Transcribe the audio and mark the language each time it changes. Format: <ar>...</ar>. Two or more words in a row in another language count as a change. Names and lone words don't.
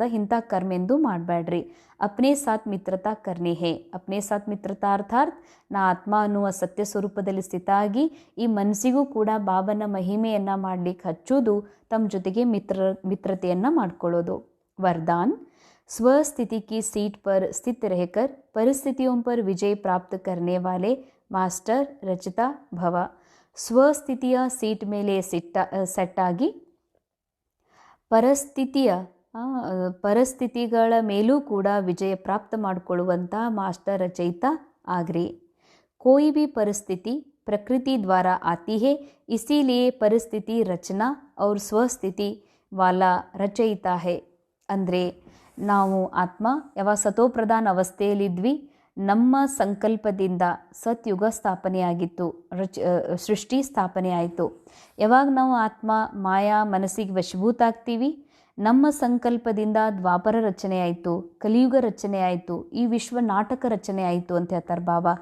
<kn>ಇಂಥ ಕರ್ಮ ಎಂದು ಮಾಡಬೇಡ್ರಿ.</kn> <hi>अपने साथ मित्रता करनी है. अपने साथ मित्रता अर्थात</hi> <kn>ನಾ ಆತ್ಮ ಅನ್ನುವ ಸತ್ಯ ಸ್ವರೂಪದಲ್ಲಿ ಸ್ಥಿತ ಆಗಿ ಈ ಮನಸ್ಸಿಗೂ ಕೂಡ ಬಾಬನ ಮಹಿಮೆಯನ್ನು ಮಾಡಲಿಕ್ಕೆ ಹಚ್ಚೋದು, ತಮ್ಮ ಜೊತೆಗೆ ಮಿತ್ರತೆಯನ್ನು ಮಾಡ್ಕೊಳ್ಳೋದು. ವರದಾನ್,</kn> <hi>स्वस्थिति की सीट पर स्थित रहकर परिस्थितियों पर विजय प्राप्त करने वाले मास्टर रचिता भव.</hi> <kn>ಸ್ವಸ್ಥಿತಿಯ ಸೀಟ್ ಮೇಲೆ ಸೆಟ್ ಆಗಿ ಪರಿಸ್ಥಿತಿಗಳ ಮೇಲೂ ಕೂಡ ವಿಜಯ ಪ್ರಾಪ್ತ ಮಾಡಿಕೊಳ್ಳುವಂಥ ಮಾಸ್ಟರ್ ರಚಯಿತಾ ಆಗ್ರಿ.</kn> <hi>कोई भी परिस्थिति प्रकृति द्वारा आती है, इसीलिए परिस्थिति रचना और ಸ್ವಸ್ಥಿತಿ वाला रचयिता है.</hi> <kn>ಅಂದರೆ ನಾವು ಆತ್ಮ ಯಾವಾಗ ಸತೋಪ್ರಧಾನ ಅವಸ್ಥೆಯಲ್ಲಿದ್ವಿ, ನಮ್ಮ ಸಂಕಲ್ಪದಿಂದ ಸತ್ಯುಗ ಸ್ಥಾಪನೆಯಾಗಿತ್ತು, ಸೃಷ್ಟಿ ಸ್ಥಾಪನೆ ಆಯಿತು. ಯಾವಾಗ ನಾವು ಆತ್ಮ ಮಾಯಾ ಮನಸ್ಸಿಗೆ ವಶಭೂತ ಆಗ್ತೀವಿ, ನಮ್ಮ ಸಂಕಲ್ಪದಿಂದ ದ್ವಾಪರ ರಚನೆ ಆಯಿತು, ಕಲಿಯುಗ ರಚನೆ ಆಯಿತು, ಈ ವಿಶ್ವ ನಾಟಕ ರಚನೆ ಆಯಿತು ಅಂತ ಹೇಳ್ತಾರೆ ಬಾಬಾ.</kn>